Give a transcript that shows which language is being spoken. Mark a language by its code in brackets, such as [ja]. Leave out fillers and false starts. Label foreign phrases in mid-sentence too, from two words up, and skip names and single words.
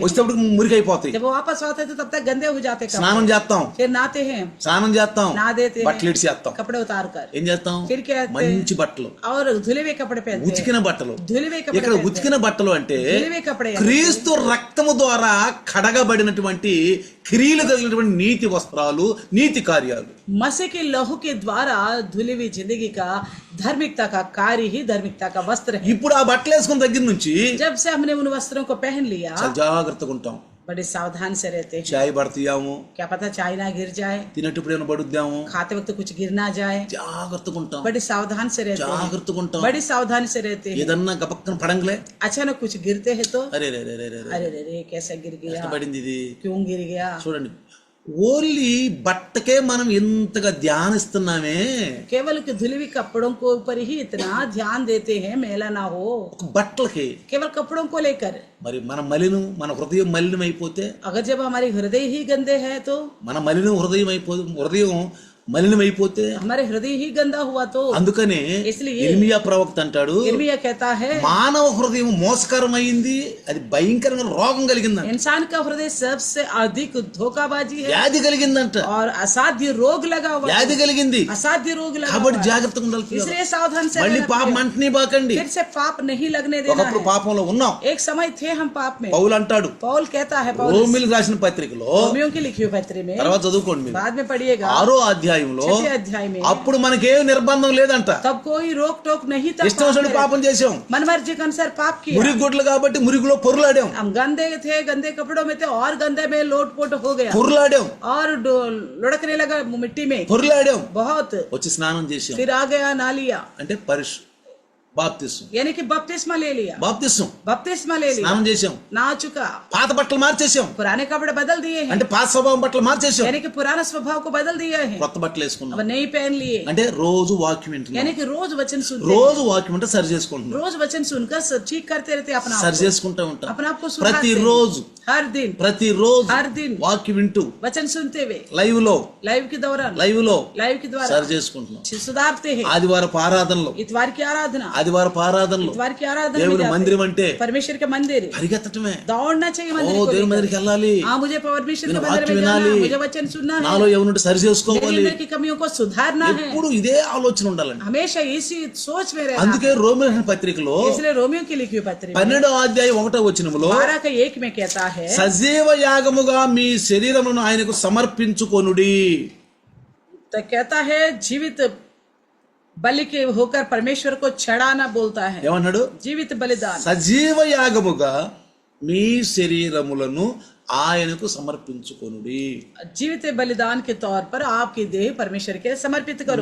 [te] వచ్చేటప్పుడు మురికి అయిపోతాయి. [hi] जब वो वापस आते थे तब तक गंदे हो जाते कपड़े। [te] స్నానం చేస్తాం, [hi] फिर नहाते हैं, [te] స్నానం చేస్తాం, [hi] नहा देते [te] బట్టలు [hi] हैं, [te] ఇడిచేస్తాం, [hi] कपड़े उतार कर [te] ఏం చేస్తాం, [hi] फिर क्या करते हैं? [te] మంచి బట్టలు, [hi] और धुले हुए कपड़े पहनते हैं, [te] ఉతికిన బట్టలు. [hi] धुले हुए कपड़े [te] ఇక్కడ [hi] पहनते हैं। [te] ఉతికిన బట్టలు అంటే [hi] धुले हुए कपड़े हैं। [te] క్రీస్తు రక్తము ద్వారా కడగబడినటువంటి క్రియలు కలిగినటువంటి నీతి వస్త్రాలు, నీతి కార్యాలు. [hi] मसीह के लहू के द्वारा धुली हुई जिंदगी का धार्मिकता का कार्य ही धार्मिकता का वस्त्र है। [te] ఇప్పుడు ఆ బట్టలు వేసుకున్న దగ్గర నుంచి [hi] जब से हमने उन वस्त्रों को पहन लिया [te] చాలా జాగ్రత్తగా ఉంటాం. [hi] बड़े सावधान से रहते हैं। [te] చాయ్ పడతాము, [hi] क्या पता चाय ना गिर जाए, [te] తినేటప్పుడు ఏమైనా పడుద్దాము, [hi] खाते वक्त कुछ गिर ना जाए, [te] జాగ్రత్తగా ఉంటాం, [hi] बड़े सावधान से रहते हैं, [te] జాగ్రత్తగా ఉంటాం. [hi] बड़ी सावधानी से रहते हैं। [te] ఏదన్నా గబక్కన పడంగలే, [hi] अचानक कुछ गिरते हैं तो [te] అరే రే రే రే రే రే, [hi] अरे रे रे कैसे गिर गया, [te] పడింది ఇది. [hi] क्यों गिर गया। [te] చూడండి, ఓన్లీ బట్టకే మనం ఎంతగా ధ్యానిస్తున్నామే, [hi] केवल के धुले हुए कपड़ों को ऊपर ही इतना ध्यान देते हैं, मैला ना हो, [te] ఒక బట్టలకి. [hi] केवल कपड़ों को लेकर। [te] మరి మన హృదయం మలినం అయిపోతే, [hi] अगर जब हमारे हृदय ही गंदे हैं तो, [te] మన హృదయం మలినం అయిపోతే, [hi] हमारे हृदय ही गंदा हुआ तो, [te] అందుకనే [hi] इसलिए [te] ఇర్మియా ప్రవక్త అంటాడు, [hi] यिर्मयाह कहता है [te] మానవ హృదయం మోసకరమైంది, అది భయంకరమైన రోగం కలిగిందంట, [hi] इंसान का हृदय सबसे अधिक धोखाबाजी है [te] వ్యాధి కలిగిందంట, [hi] और असाध्य रोग लगा हुआ है, [te] వ్యాధి కలిగింది. [hi] असाध्य रोग लगा [te] కాబట్టి [hi] हुआ है। [te] జాగ్రత్తగా ఉండాలి. [hi] इसलिए सावधान से [te] మళ్ళీ [hi] रहना [te] పాపం [hi] पड़ेगा। [te] అంటనే బాకండి. [hi] फिर से पाप नहीं लगने देना [te] ఒకప్పుడు [hi] है। [te] పాపంలో ఉన్నాం. [hi] एक समय थे हम पाप में। [te] పౌలు అంటాడు, [hi] पौल कहता है, पौल [te] రోమిలకు రాసిన పత్రికలో, [hi] रोमियों की लिखी हुई पत्र में, [te] తర్వాత చదువుకోండి మీరు, [hi] बाद में पढ़िएगा [te] 6వ అధ్యాయంలో, [hi] 6वें अध्याय में, [te] అప్పుడు మనకేం నిర్బంధం లేదంట, [hi] तब कोई रोक टोक नहीं था, [te] ఇష్టం వచ్చినట్టు పాపం చేసాం, [hi] मन मर्जी के अनुसार पाप किया। [te] మురికి గుడ్లు కాబట్టి మురికిలో పొరులాడాం, [hi] हम गंदे थे, गंदे कपड़ों में थे और गंदे में लोट पोट हो गया [te] పొరులాడాం, [hi] और लुढ़कने लगा मिट्टी में [te] పొరులాడాం, [hi] बहुत, [te] వచ్చి స్నానం చేసాం. [hi] फिर आ गया ना लिया, [te] అంటే బాప్తిసం, [hi] यानी कि बपतिस्मा ले लिया, बपतिस्मा ले लिया, [te] స్నానం చేసాం, [hi] ना चुका, [te] పాత బట్టలు మార్చేసాం, [hi] पुराने कपड़े बदल दिए हैं, [te] అంటే పాత స్వభావం బట్టలు మార్చేసాం, [hi] यानी कि पुराना स्वभाव को बदल दिया है, [te] కొత్త బట్టలు వేసుకున్నాం. [hi] अब नहीं पहन लिए, [te] అంటే రోజు వాక్యం వింటున్నాం, [hi] यानी कि रोज वचन सुनते, [te] రోజు వాక్యం అంటే సరి చేసుకుంటున్నాం, [hi] रोज वचन सुनकर ठीक करते रहते अपना आप [te] సరి [hi] को, [te] చేసుకుంటా ఉంటాం. [hi] अपने आप को सुधारते हैं। [te] ప్రతిరోజు [hi] हर दिन हर दिन [te] వాక్యం వింటూ [hi] वचन सुनते हुए [te] లైవ్ లో [hi] लाइव के दौरान [te] లైవ్ [hi] के द्वारा [te] సరి చేసుకుంటున్నాం. [hi] सुधारते हैं। [te] ఆదివారపు ఆరాధనలో [hi] इतवार की आराधना [te] దేవుని [hi] में जाते [te] మందిరం [hi] हैं। [te] అంటే [hi] परमेश्वर के मंदिर [te] పరిగెత్తటమే. [hi] दौड़ना चाहिए मंदिर को [te] దేవుని [hi] लेकर। [te] మందిరికి వెళ్ళాలి, [hi] हाँ, मुझे परमेश्वर के [te] నేను [hi] मंदिर [te] వాక్యం [hi] में जाना [te] వినాలి, [hi] है, मुझे वचन सुनना है, [te] నాలో ఏమనుంటే సరి [hi] मेरे [te] చేసుకోవాలి, [hi] अंदर की कमियों को सुधारना है, [te] ఎప్పుడు ఇదే ఆలోచన ఉండాలండి. [hi] हमेशा इसी सोच में रहना। [te] అందుకే రోమిల పత్రికలో [hi] इसलिए रोमियो की लिखी हुई पत्र में [te] 12వ అధ్యాయం 1వ వచనములో [hi] 12:1 में कहता है, [te] సజీవ యాగముగా మీ శరీరమును ఆయనకు సమర్పించుకొనుడి. [hi] तो कहता है जीवित बलि के होकर परमेश्वर को चढ़ाना बोलता है। [te] ఏమన్నాడు? [hi] जीवित बलिदान, [te] సజీవ యాగముగా మీ శరీరములను ఆయనకు సమర్పించుకొనుడి. [hi] जीवित बलिदान के तौर पर आपकी देह परमेश्वर के समर्पित करो.